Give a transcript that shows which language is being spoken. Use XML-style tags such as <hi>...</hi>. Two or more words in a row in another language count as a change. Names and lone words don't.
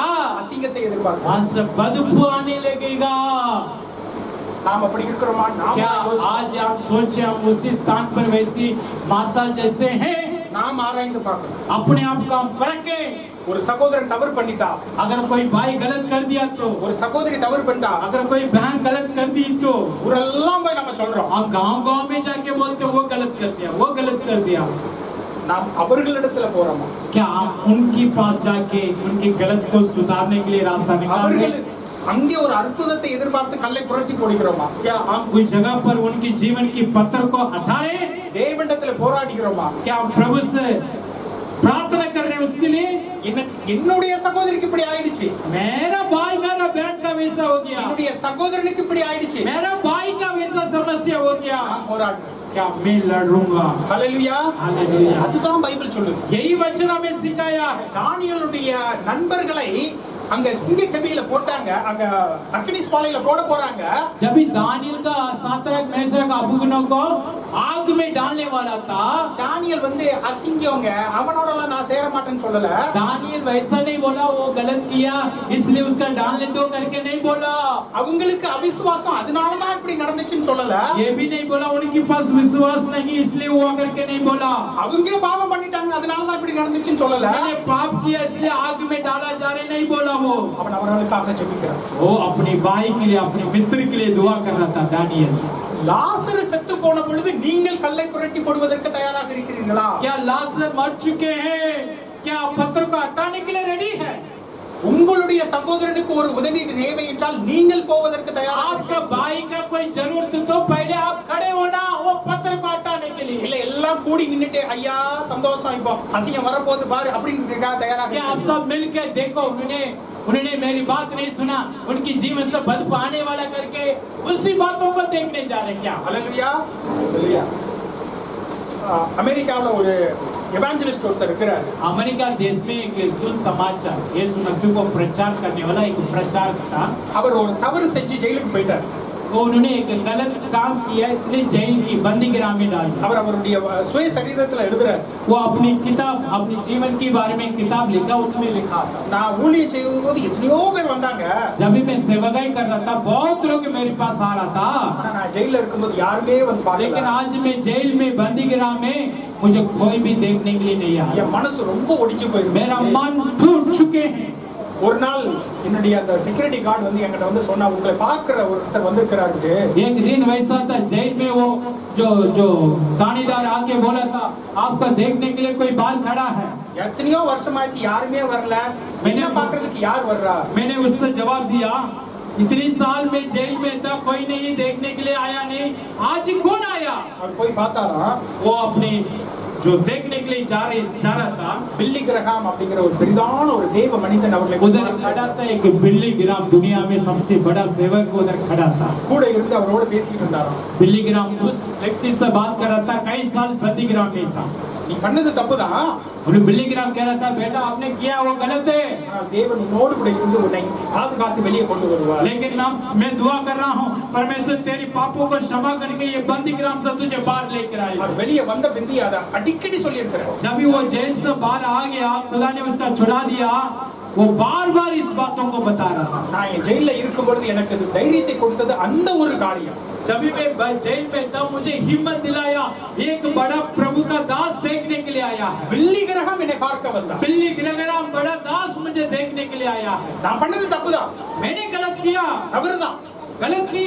<ta>அசிங்கத்தை எதிர்பார்க்கல.</ta> <hi>वहाँ से बदबू आने लगेगा।</hi> <ta>நாம் அப்படி இருக்கிறோமா?</ta> <hi>क्या</hi> <ta>நாம்</ta> <hi>आज हम सोचे हम उसी स्थान पर वैसी माता जैसे हैं?</hi> <ta>நாம் ஆராய்ந்து பார்க்கணும்.</ta> <hi>अपने आप को हम परखें।</hi> <ta>ஒரு சகோதரன் தவறு பண்ணிட்டா,</ta> <hi>अगर कोई भाई गलत कर दिया तो,</hi> <ta>ஒரு சகோதரி தவறு பண்ணிட்டா,</ta> <hi>अगर कोई बहन गलत कर दी तो</hi> <ta>ஊரெல்லாம் போய் நம்ம சொல்றோம்,</ta> <hi>हम गांव में जाके बोलते वो गलत कर दिया, वो गलत कर दिया।</hi> <ta>நாம் அவர்களிடத்துல போறோமா?</ta> <hi>क्या हम उनके पास जाके उनकी गलत को सुधारने के लिए रास्ता निकाल रहे</hi> <ta>அவர்கள்</ta> <hi>हैं?</hi> <ta>அங்கே ஒரு அற்புதத்தை எதிர்பார்த்து கல்லை புரட்டி போடுகிறோமா?</ta> <hi>क्या हम कोई जगह पर उनकी जीवन की पत्थर को हटा रहे हैं?</hi> <ta>தேவனிடத்துல போராடுகிறோமா?</ta> <hi>क्या हम प्रभु से प्रार्थना कर रहे हैं उसके लिए?</hi> <ta>என்னுடைய சகோதரிக்கு இப்படி ஆயிடுச்சு,</ta> <hi>मेरा भाई मेरा बहन का वैसा हो गया,</hi> <ta>என்னுடைய சகோதரனுக்கு இப்படி ஆயிடுச்சு,</ta> <hi>मेरा भाई का वैसा समस्या हो गया,</hi> <ta>நான் போராடுறேன்.</ta> <hi>क्या मैं लड़ूंगा?</hi> <ta>ஹல்லேலூயா.</ta> <hi>हालेलुया।</hi> <ta>அதுதான் பைபிள் சொல்லுது.</ta> <hi>यही वचन हमें सिखाया है।</hi> <ta>தானியேலுடைய நண்பர்களை அங்க சிங்க கபியில போட்டாங்க, அங்க அக்கினி சுவாலையில போட போறாங்க.</ta> <hi>जब भी दानियल का सातरक मेशक अबेदनगो को आग में डालने वाला था,</hi> <ta>தானியேல் வந்து அசிங்கவங்க, அவனோடலாம் நான் சேர மாட்டேன்னு சொல்லல.</ta> <hi>दानियल वैसा नहीं बोला वो गलत किया इसलिए उसका डालने दो करके नहीं बोला,</hi> <ta>அவங்களுக்கு அவிசுவாசம் அதனால தான் இப்படி நடந்துச்சுன்னு சொல்லல.</ta> <hi>ये भी नहीं बोला उनके पास विश्वास नहीं इसलिए हुआ करके नहीं बोला,</hi> <ta>அவங்க பாவம் பண்ணிட்டாங்க அதனால தான் இப்படி நடந்துச்சுன்னு சொல்லல.</ta> <hi>मैंने पाप किया इसलिए आग में डाला जा रहे नहीं बोला। वो</hi> <ta>அவன் அவர்களுக்காக ஜெபிக்கிறான்.</ta> <hi>वो अपने भाई के लिए अपने मित्र के लिए दुआ कर रहा था दानियल।</hi> <ta>லாசரு செத்து போன பொழுது நீங்கள் கல்லை புரட்டி போடுவதற்கு தயாராக இருக்கிறீர்களா?</ta> <hi>क्या लाजर मर चुके हैं, क्या पत्थर को हटाने के लिए रेडी है?</hi> <ta>உங்களுடைய சகோதரனுக்கு ஒரு உதவி தேவை என்றால் நீங்கள் போவதற்கு தயாராக</ta> <hi>आपका भाई का कोई जरूरत तो पहले आप खड़े होना वो पत्थर को हटाने के लिए।</hi> <ta>இல்ல எல்லாம் கூடி நின்னுட்டு ஐயா சந்தோஷம் இப்போ அசிங்கம் வரப்போகுது பாரு அப்படின்னு தயாராக</ta> <hi>क्या आप सब मिलकर देखो उन्होंने मेरी बात नहीं सुना, उनकी जीवन से बदबू आने वाला करके उसी बातों को देखने जा रहे क्या?</hi> <ta>ஹல்லேலூயா. ஹல்லேலூயா. அமெரிக்காவுல ஒரு எவாஞ்சலிஸ்ட் ஒருத்தர் இருக்கிறார்.</ta> <hi>अमेरिका देश में एक सुसमाचार यीशु मसीह को प्रचार करने वाला एक प्रचारक था।</hi> <ta>அவர் ஒரு தவறு செஞ்சு ஜெயிலுக்கு போயிட்டார்.</ta> <hi>वो उन्होंने एक गलत काम किया इसलिए जेल की बंदीगृह में डाल दिया।</hi> <ta>அவர் அவருடைய சுய சரித்திரத்துல எழுதுறார்,</ta> <hi>वो अपनी किताब अपने जीवन के बारे में किताब लिखा, उसमें लिखा था</hi> <ta>நான் ஊழியம் செய்யும் போது எத்தனையோ பேர் வந்தாங்க,</ta> <hi>जब भी मैं सेवकाई कर रहा था बहुत लोग मेरे पास आ रहा था,</hi> <ta>ஆனா நான் ஜெயில இருக்கும்போது யாருமே வந்து</ta> <hi>लेकिन</hi> <ta>பார்க்கல.</ta> <hi>आज मैं जेल में बंदीगृह में मुझे कोई भी देखने के लिए नहीं आया।</hi> <ta>என் மனசு ரொம்ப ஒடிஞ்சு</ta> <hi>मेरा</hi> <ta>போயிருக்கு.</ta> <hi>मन टूट चुके हैं।</hi> <ta>ஒரு நாள் என்னுடைய அந்த</ta> <en>security guard</en> <ta>வந்து என்கிட்ட வந்து சொன்னா, உங்களை பார்க்கிற ஒருத்தர் வந்திருக்கிறாரு.</ta> <hi>एक दिन वैसा था जेल में, वो जो थानेदार आके बोला था आपका देखने के लिए कोई बाहर खड़ा है.</hi> <ta>எத்தனையோ வருஷமாச்சு யாருமே வரல, என்ன பார்க்கிறதுக்கு யார் வர்றா?</ta> <hi>मैंने उससे जवाब दिया इतनी साल में जेल में था, कोई नहीं देखने के लिए आया नहीं, आज कौन आया?</hi> <ta>அவர் போய் பார்த்தாராம்,</ta> <hi>वो अपनी जो देखने के लिए जा रहा था,</hi> <ta>பில்லி கிரஹாம் அப்படிங்கிற ஒரு பெரிதான ஒரு தேவ மனிதன் அவர்களை</ta> <hi>उधर खड़ा था. एक बिल्ली ग्राम दुनिया में सबसे बड़ा सेवक उधर खड़ा था.</hi> <ta>கூட இருந்து அவரோட பேசிக்கிட்டு இருந்தாராம்.</ta> <hi>बिल्ली ग्राम उस व्यक्ति से बात कर रहा था, कई साल बंदी ग्राम में था.</hi> <ta>நீ பண்ணது தப்புதான்,</ta> <hi>उन्हें बिल्ली ग्राम कह रहा था बेटा आपने किया वो गलत है,</hi> <ta>ஆனால் தேவன் உன்னோடு கூட இருந்து உன்னை பாதுகாத்து வெளியே கொண்டு வருவார்.</ta> <hi>लेकिन मैं दुआ कर रहा हूँ परमेश्वर तेरी पापों को क्षमा करके ये बंदी ग्राम से तुझे बाहर लेकर आएगा.</hi> <ta>அவர் வெளியே வந்த பிந்தி அதை அடிக்கடி சொல்லி இருக்கிறார்.</ta> <hi>जब भी वो जेल से बाहर आ गया, खुदा ने उसका छुड़ा दिया, वो बार बार इस बातों को बता रहा था.</hi> <ta>நான் என் ஜெயில இருக்கும் பொழுது எனக்கு அது தைரியத்தை கொடுத்தது அந்த ஒரு காரியம்.</ta> <hi>जब भी मैं जेल में था मुझे हिम्मत दिलाया, एक बड़ा प्रभु का दास देखने के लिए आया है.</hi> <ta>பில்லி கிரஹாம் என்னை பார்க்க வந்தார்.</ta> <hi>बिल्ली ग्राम बड़ा दास मुझे देखने के लिए आया है.</hi> <ta>நான் பண்ணது தப்புதான்,</ta> <hi>मैंने गलत किया, गलत किया,</hi>